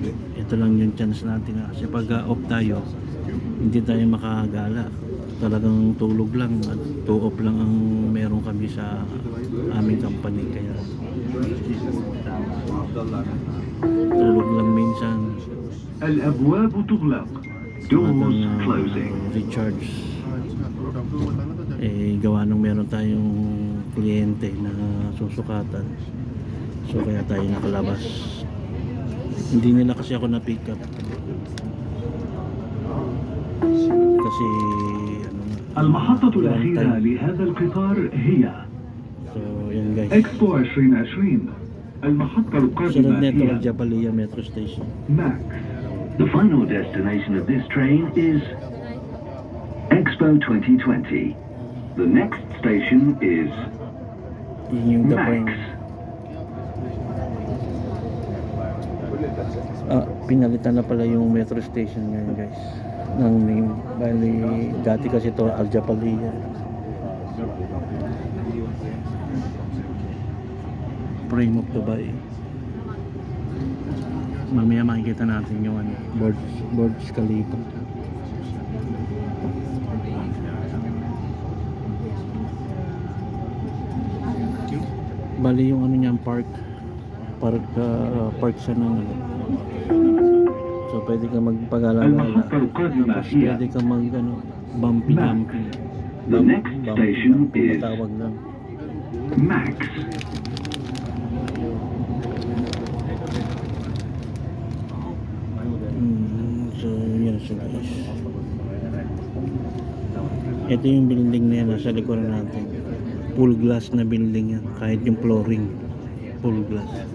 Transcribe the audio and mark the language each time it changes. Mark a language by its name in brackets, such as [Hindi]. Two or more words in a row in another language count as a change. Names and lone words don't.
[Filipino] Ito lang yung chance natin kasi pag off tayo, hindi tayo makagala. Talagang tulog lang at 2 off lang ang meron kami sa aming company, kaya tulog lang minsan. [Arabic] الأبواب تغلق. [English] Doors closing. [Filipino] Recharge gawa nung meron tayong kliyente na susukatan, so kaya tayo nakalabas. Hindi nila kasi ako na pick up kasi [Arabic] المحطة الأخيرة لهذا القطار هي [Filipino] so yan guys, [Arabic] إكسبو 2020. المحطة [Filipino] sunod [Arabic] القادمة [Filipino] neto [Arabic] هي [English] Japalia Metro Station. Max. The final destination of this train is Expo 2020. The next station is [Filipino] Yun yung [English] the point. [Filipino] Max. Pinalitan na pala yung [English] metro station [Filipino] ngayon guys ng name. Bali dati kasi to Al Japalia. Prime of Dubai. Mamaya makikita natin yung ano, Burj Khalifa. Bali yung ano niyan, park siya ng ano. So pwede ka magpagala-gala, tapos pwede ka mag ano, bumpy. [English] The next station is [Filipino] tawag lang. Max. So yan siya guys. Ito yung building na yan nasa likuran natin. [English] Full glass [Filipino] na building yan, kahit yung flooring [English] full glass.